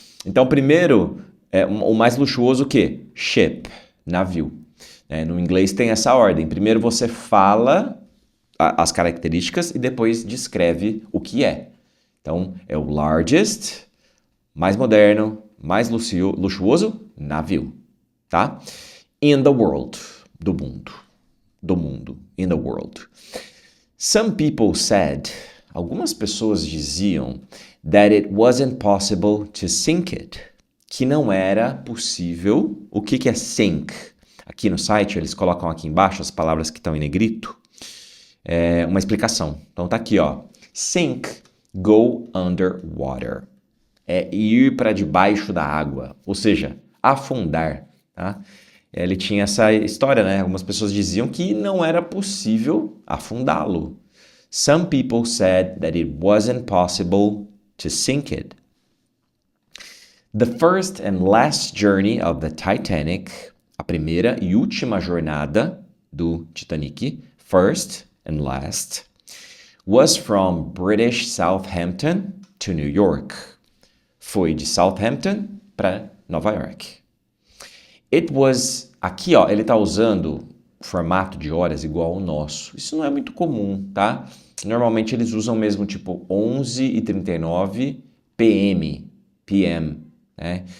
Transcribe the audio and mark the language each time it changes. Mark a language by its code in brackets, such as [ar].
[pt] Então, primeiro, o mais luxuoso o quê? Ship, navio. No inglês tem essa ordem. Primeiro você fala as características e depois descreve o que é. Então, é o largest, mais moderno, mais luxuoso, navio, tá? [en] In the world, [pt] do mundo, [en] in the world. Some people said, [pt] algumas pessoas diziam, [en] that it wasn't possible to sink it, [pt] que não era possível. O que é sink? Aqui no site, eles colocam aqui embaixo as palavras que estão em negrito, uma explicação. Então tá aqui, ó, sink, [en] go underwater. [pt] É ir para debaixo da água, ou seja, afundar, tá? Ele tinha essa história, né? Algumas pessoas diziam que não era possível afundá-lo. [en] Some people said that it wasn't possible to sink it. The first and last journey of the Titanic, [pt] a primeira e última jornada do Titanic, [en] first and last, was from British Southampton to New York. [pt] Foi de Southampton para Nova York. [en] It was, [pt] aqui ó, ele tá usando formato de horas igual ao nosso. Isso não é muito comum, tá? Normalmente eles usam mesmo tipo 11h39 p.m. Né?